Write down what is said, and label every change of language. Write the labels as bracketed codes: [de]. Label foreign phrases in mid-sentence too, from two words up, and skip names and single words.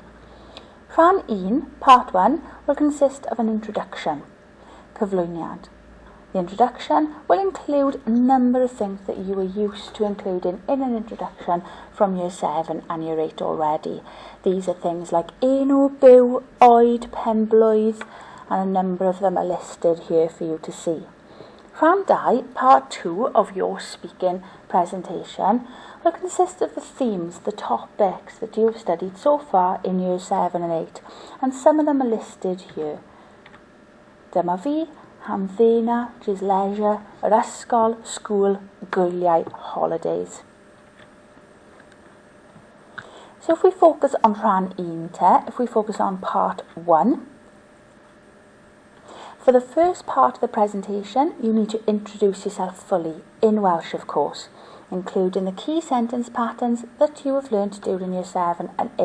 [en] Rhan 1, part 1, will consist of an introduction, Cyflwyniad. The introduction will include a number of things that you are used to including in an introduction from Year 7 and Year 8 already. These are things like [cy] enw, byw, oed, pen-blwydd, [en] and a number of them are listed here for you to see. Rhan 2, part 2 of your speaking presentation will consist of the themes, the topics that you have studied so far in Year 7 and 8, and some of them are listed here. [cy] Dyma fi, hamdena, [en] which is leisure, [cy] yr ysgol, school, gwyliau, [en] holidays. So if we focus on Rhan 1, if we focus on part 1, for the first part of the presentation, you need to introduce yourself fully, in Welsh of course, including the key sentence patterns that you have learnt during Year 7 and 8.